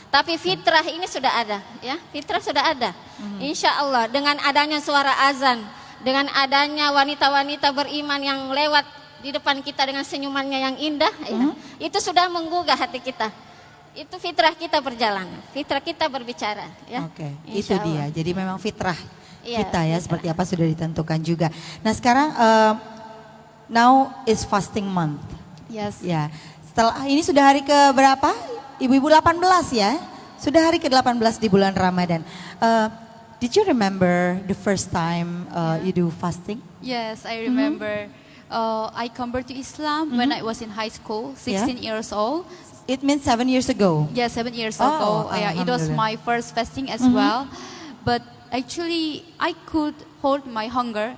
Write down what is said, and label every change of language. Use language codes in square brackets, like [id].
[id] Tapi fitrah ini sudah ada, ya. Fitrah sudah ada. Insya Allah dengan adanya suara azan, dengan adanya wanita-wanita beriman yang lewat di depan kita dengan senyumannya yang indah, ya, itu sudah menggugah hati kita. Itu fitrah kita berjalan, fitrah kita berbicara, ya. Oke, itu dia. Jadi memang fitrah kita ya seperti apa sudah ditentukan juga. Nah sekarang [en] now is fasting month. Yes. Ya. [id] Setelah ini sudah hari ke berapa? Ibu-ibu 18 ya. Sudah hari ke-18 di bulan Ramadan. [en] Did you remember the first time you do fasting? Yes, I remember. I converted to Islam when I was in high school, 16 years old. It means 7 years ago. Yeah, 7 years ago. It was my first fasting as well. But actually, I could hold my hunger.